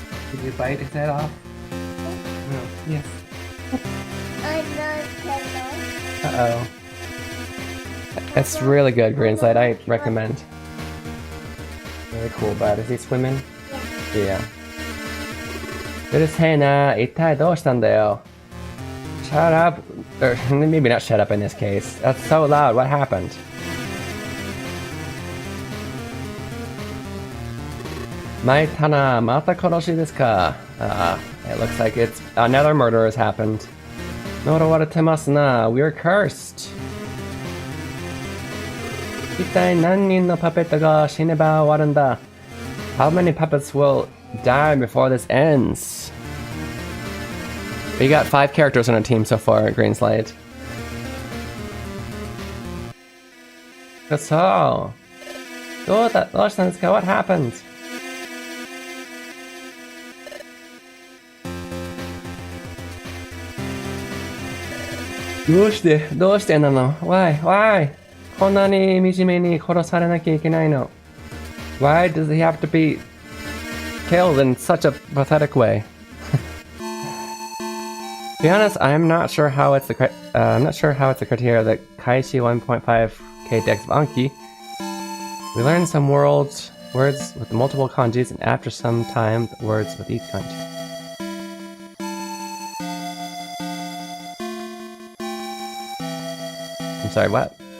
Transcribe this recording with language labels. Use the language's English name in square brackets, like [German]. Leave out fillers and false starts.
[English] Did you bite his head off? No. Yes. Uh-oh. It's really good, Greenslide, I recommend. Very cool, but is he swimming? Yeah. [Japanese] うるせえな、一体どうしたんだよ。 [English] Shut up, or maybe not shut up in this case. That's so loud, what happened? [Japanese] Maitana, mata koroshi desu ka? [English] It looks like it's another murder has happened. [Japanese] Norowaretemasu na, [English] we're cursed. [Japanese] 一体何人のパペットが死ねば終わるんだ? [English] How many puppets will die before this ends? We got 5 characters on our team so far at Greenslide. So, what happened? [Japanese] Doshite nano? [English] Why? [Japanese] こんなに惨めに殺されなきゃいけないの? [English] Why does he have to be killed in such a pathetic way? To be honest, I'm not sure how it's the criteria that Kaishi 1.5k Dex of Anki. We learned some words with multiple kanjis, and after some time, words with each kanji. I'm sorry, what?